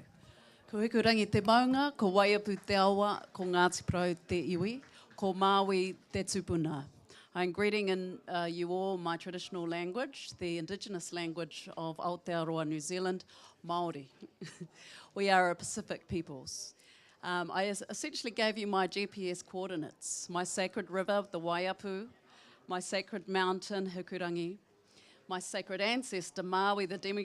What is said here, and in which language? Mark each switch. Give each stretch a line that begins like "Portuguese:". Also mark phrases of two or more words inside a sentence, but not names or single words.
Māori: Ko hikurangi te maunga, ko Waiapu te awa, ko Ngāti Porou te iwi, ko Māui te tupuna.
English: I'm greeting in you all my traditional language, the Indigenous language of Aotearoa, New Zealand, Māori. We are a Pacific peoples. I essentially gave you my GPS coordinates, my sacred river, the Waiapu, my sacred mountain, Hikurangi, my sacred ancestor, Maui, the demigod.